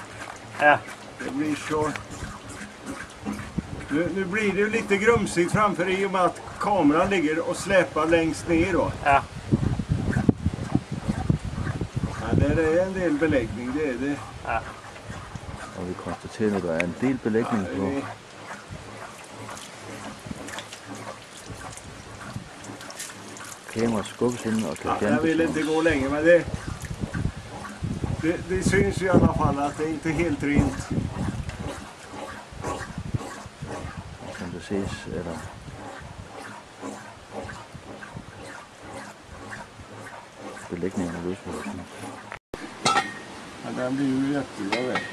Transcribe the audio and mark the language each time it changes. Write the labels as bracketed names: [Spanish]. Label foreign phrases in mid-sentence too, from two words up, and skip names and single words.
[Swedish] Ja. Det blir så... Nu blir det ju lite grumsigt framför i och med att kameran ligger och släpar längst ner då. Ja. Ja, det är en del beläggning, det är det. Ja. [Danish] Og vi konstaterer, at der er en del belægning på. Kameraet skubbes ind og kan [Swedish] Ja, jag vill inte gå länge, men det syns ju i alla fall att det är inte helt rent. [Danish] Som det ses, er der belægningen af løsbehørsen. [Swedish] Ja, den blir ju jättebra det.